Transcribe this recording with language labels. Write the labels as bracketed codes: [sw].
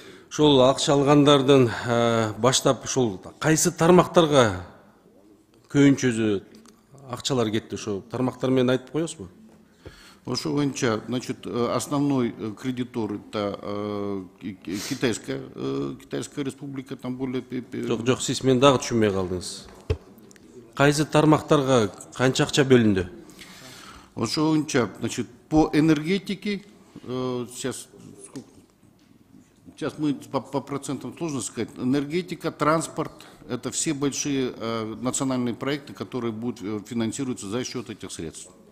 [ky] Ушул акча алгандардын баштап ушул кайсы тармактарга көбүнчөсү акчалар кетти? Ошо тармактар менен айтып коесузбу? Ошо боюнча, [ru] значит, основной кредитор это Китайская республика, там более... [ky] Жок, сиз мен дагы түшүнбөй калдыңыз. Кайсы тармактарга канча акча бөлүндү? Ошо боюнча, [ru] значит, по энергетике, сейчас мы по процентам сложно сказать, энергетика, транспорт, это все большие национальные проекты, которые будут финансироваться за счет этих средств.